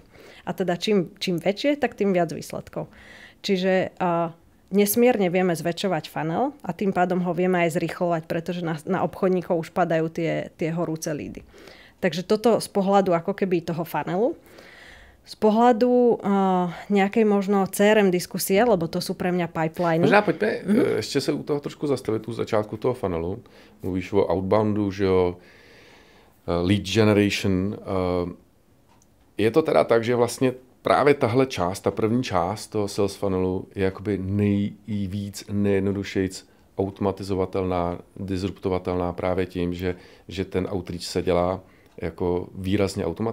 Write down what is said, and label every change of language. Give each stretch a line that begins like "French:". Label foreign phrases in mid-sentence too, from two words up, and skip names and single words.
Slovak: A teda čím väčšie, tak tým viac výsledkov. Čiže nesmierne vieme zväčšovať funnel a tým pádom ho vieme aj zrýchlovať, pretože na obchodníkov už padajú tie horúce lídy. Takže toto z pohľadu ako keby toho funnelu. Z pohľadu nejakej možno CRM diskusie, lebo to sú pre mňa pipeliny.
Czech: Možná pojďme ještě se u toho trošku zastavit, u začátku toho funnelu. Mluvíš o outboundu, že jo,
English: lead generation.
Czech: Je to teda tak, že vlastně právě tahle část, ta první část toho
English: sales funnelu
Czech: je jakoby nejvíc, nejjednodušejc automatizovatelná, disruptovatelná právě tím, že ten outreach se dělá jako výrazně automaticky.